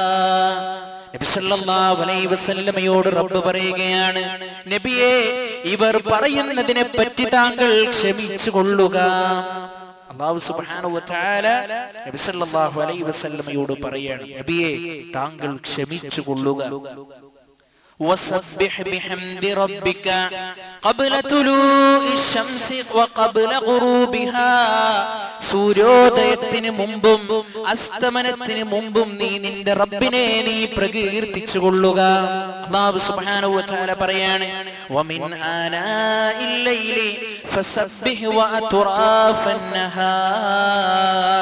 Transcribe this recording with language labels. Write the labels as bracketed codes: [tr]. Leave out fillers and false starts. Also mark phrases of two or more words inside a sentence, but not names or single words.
[ml] നബി [ar] صلى الله عليه وسلم [ml] റബ്ബ് പറയുകയാണ്, നബിയേ, ഇവർ പറയുന്നതിനെ പറ്റി താങ്കൾ ക്ഷമിച്ചു കൊള്ളുക. [ar] الله سبحانه وتعالى نبي صلى الله عليه وسلم [ml] പറയാണ്, നബിയേ, താങ്കൾ ക്ഷമിച്ചു കൊള്ളുക. [ar] وسبح بحمد ربك قبل طلوع الشمس وقبل غروبها. [ml] സൂര്യോദയത്തിന് മുമ്പും അസ്തമനത്തിന് മുമ്പും നീ നിന്റെ റബ്ബിനെ നീ പ്രകീർത്തിച്ചു കൊള്ളുക. [ar] الله سبحانه وتعالى പറയാണ് ومن آناء الليل فسبح وأطراف النهار.